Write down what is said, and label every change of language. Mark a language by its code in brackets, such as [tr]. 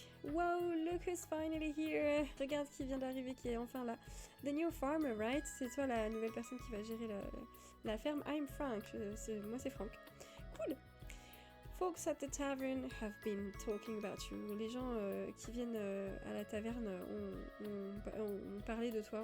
[en] Wow, look who's finally here. [fr] Regarde qui vient d'arriver, qui est enfin là. [en] The new farmer, right? [fr] C'est toi la nouvelle personne qui va gérer la ferme. [en] I'm Frank. [fr] Moi, c'est Frank. Cool. [en] Folks at the tavern have been talking about you. [fr] Les gens qui viennent à la taverne ont parlé de toi.